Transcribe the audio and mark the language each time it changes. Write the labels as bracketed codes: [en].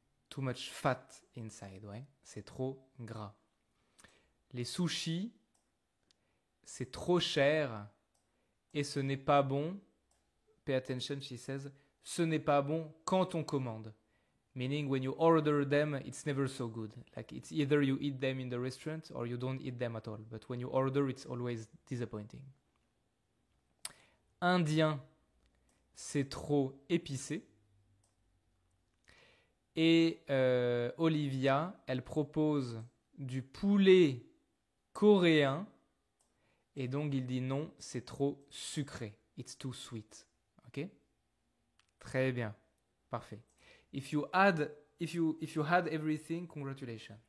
[en] Too much fat inside, [fr] ouais. C'est trop gras. Les sushis, c'est trop cher et ce n'est pas bon. [en] Pay attention, she says. [fr] Ce n'est pas bon quand on commande. [en] Meaning when you order them, it's never so good. Like it's either you eat them in the restaurant or you don't eat them at all. But when you order, it's always disappointing. [fr] Indien, c'est trop épicé. Et Olivia, elle propose du poulet coréen. Et donc il dit non, c'est trop sucré. [en] It's too sweet. [fr] Ok? Très bien. Parfait. [en] If you had everything, congratulations.